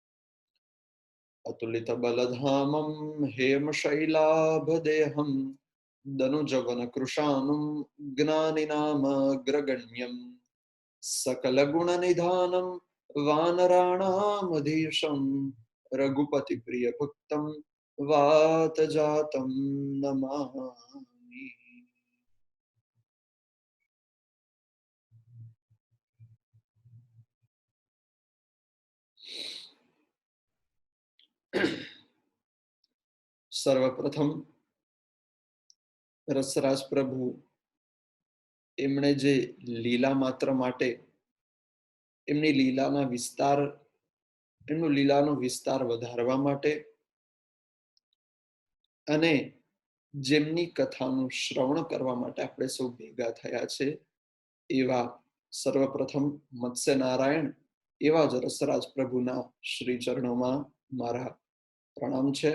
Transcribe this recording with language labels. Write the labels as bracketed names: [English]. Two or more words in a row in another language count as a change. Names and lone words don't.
[Sanskrit] अतुलितबलधामं हेमशैलाभदेहं दनुजवनकृशानुं ज्ञानिनामग्रगण्यं सकलगुणनिधानं वानराणामधीशं रघुपतिप्रियभक्तं वातजातं नमामि। [Gujarati] सर्वप्रथम રસરાજ પ્રભુ એમણે જે લીલા માત્ર માટે એમની લીલાના વિસ્તાર એમનું લીલાનો વિસ્તાર વધારવા માટે અને જેમની કથાનું શ્રવણ કરવા માટે આપણે સૌ ભેગા થયા છે એવા સર્વપ્રથમ મત્સ્ય નારાયણ એવા જ રસરાજ પ્રભુના શ્રી ચરણોમાં મારા પ્રણામ છે।